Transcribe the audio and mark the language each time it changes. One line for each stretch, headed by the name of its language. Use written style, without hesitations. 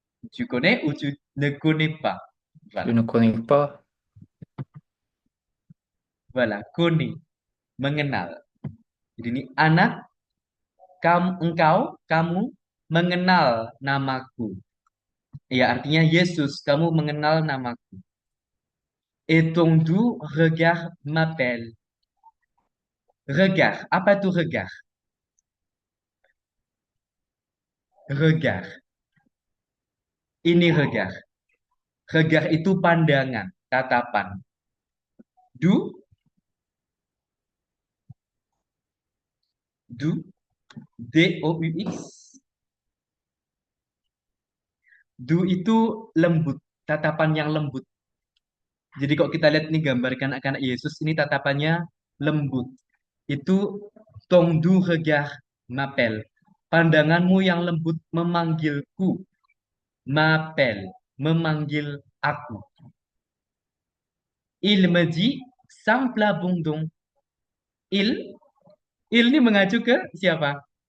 French: Tu connais ou tu ne connais pas? Je Voilà. ne connais pas. Voilà. Connais. Mengenal.
Indonesian: Jadi ini anak, kamu mengenal namaku. Ya, artinya Yesus, kamu mengenal namaku.
French: Et ton doux regard m'appelle.
Indonesian: Regard. Apa itu regard? Regard. Ini regard. Regard itu pandangan, tatapan. Du, du, Deux. Du itu lembut, tatapan yang lembut. Jadi kalau kita lihat nih gambar anak-anak Yesus, ini tatapannya lembut.
French: Itu ton doux regard m'appelle.
Indonesian: Pandanganmu yang lembut memanggilku. M'appelle, memanggil aku.
French: Il me dit, simple abandon. Il,
Indonesian: il ini mengacu ke siapa?